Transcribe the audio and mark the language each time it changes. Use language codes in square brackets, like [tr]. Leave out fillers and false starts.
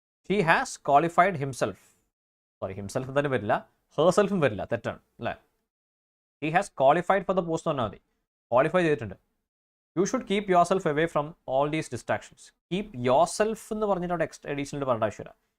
[en] He has qualified himself. [ml] Himself തന്നെ വരില്ല, herselfും വരില്ല, തെറ്റാണ് അല്ലേ. [en] He has qualified for the post [ml] എന്ന് പറഞ്ഞാൽ മതി. ക്വാളിഫൈ ചെയ്തിട്ടുണ്ട്. [en] You should keep yourself away from all these distractions. Keep yourself [ml] എന്ന് പറഞ്ഞിട്ട് അവിടെ എക്സ്ട്രാ അഡീഷണൽ പറയേണ്ട ആവശ്യമില്ല.